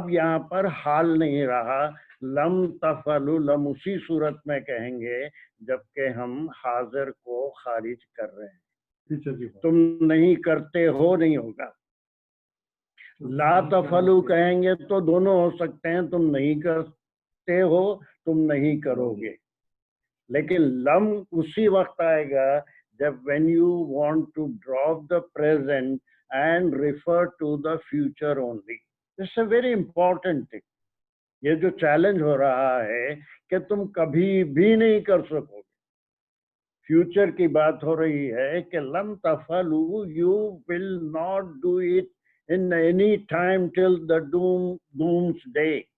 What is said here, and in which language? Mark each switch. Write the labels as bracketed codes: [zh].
[hi] अब यहाँ पर हाल नहीं रहा, लम तफलु, लम उसी सूरत में कहेंगे जबकि हम हाजिर को खारिज कर रहे हैं। तुम नहीं करते हो नहीं होगा। ला तफलु कहेंगे तो दोनों हो सकते हैं, तुम नहीं करते हो, तुम नहीं करोगे। लेकिन लम उसी वक्त आएगा जब [en] when you want to drop the present and refer to the future only. This is a very important thing. [hi] ये जो चैलेंज हो रहा है कि तुम कभी भी नहीं कर सकोगे, फ्यूचर की बात हो रही है कि lump तफलू, [en] You will not do it in any time till the doomsday.